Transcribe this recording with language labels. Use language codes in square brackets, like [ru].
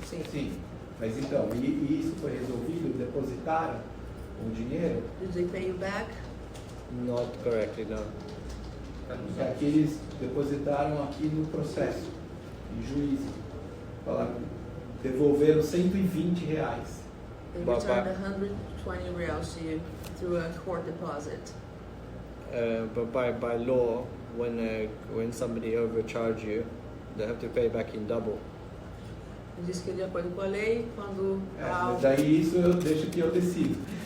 [pt] Sim. Mas então, e isso foi resolvido? Depositaram o dinheiro? [en] Did they pay you back? Not correctly, no. [pt] Aqui eles depositaram aqui no processo, em juízo. Falaram, devolveram R$120. [en] They But returned 120 reals to you through a court deposit. But by law, when somebody overcharge you, they have to pay back in double. [pt] Ele disse que de acordo com a lei, quando há Mas aí isso eu deixo que eu decido.